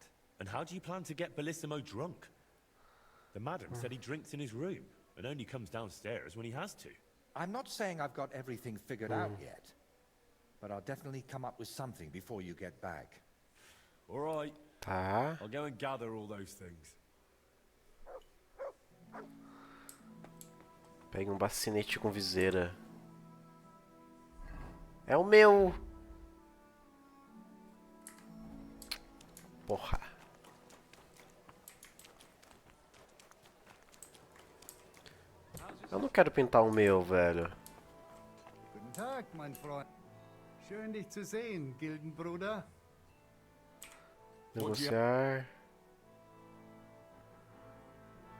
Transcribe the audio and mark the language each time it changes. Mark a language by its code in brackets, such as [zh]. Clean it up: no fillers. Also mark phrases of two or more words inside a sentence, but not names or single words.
[en] And how do you plan to get Bellissimo drunk? The madam said he drinks in his room and only comes downstairs when he has to. I'm not saying I've got everything figured out yet, but I'll definitely come up with something before you get back. All right. Tá. I'll go and gather all those things. [pt] Pegue um bacinete com viseira. É o meu. Porra. Eu não quero pintar o meu, velho. [de] Guten Tag, mein Freund. Schön, dich zu sehen, Gildenbruder. Negociar.